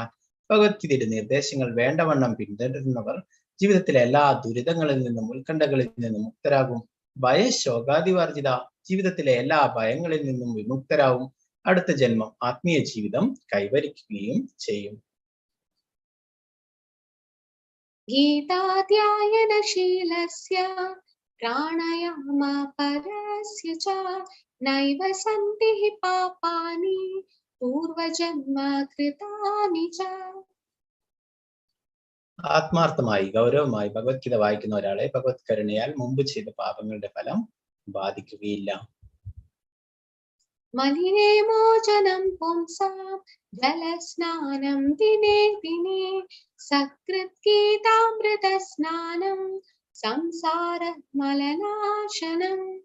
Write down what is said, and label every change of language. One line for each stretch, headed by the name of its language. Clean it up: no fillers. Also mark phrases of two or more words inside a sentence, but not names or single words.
Malayalam: ഭഗവത്ഗീതയുടെ നിർദ്ദേശങ്ങൾ വേണ്ടവണ്ണം പിന്തുടരുന്നവർ ജീവിതത്തിലെ എല്ലാ ദുരിതങ്ങളിൽ നിന്നും ഉത്കണ്ഠകളിൽ നിന്നും മുക്തരാകും.
Sanskrit: ഭയശോകാതിവർജിത.
Malayalam: ജീവിതത്തിലെ എല്ലാ ഭയങ്ങളിൽ നിന്നും വിമുക്തരാകും. അടുത്ത ജന്മം ആത്മീയ ജീവിതം കൈവരിക്കുകയും ചെയ്യും.
Sanskrit: गीताध्यायनशीलस्य प्राणायामपरस्य च नैव सन्ति हि पापानि पूर्वजन्मकृतानि च.
Malayalam: ആത്മാർത്ഥമായി ഗൗരവമായി ഭഗവത്ഗീത വായിക്കുന്ന ഒരാളെ ഭഗവത് കരുണയാൽ മുമ്പ് ചെയ്ത പാപങ്ങളുടെ ഫലം ബാധിക്കുകയില്ല.
Sanskrit: മലിനേ മോചനം പുംസാം ജലസ്നാനം ദിനേ ദിനേ സകൃത് ഗീതാമൃത സ്നാനം സംസാര മലനാശനം.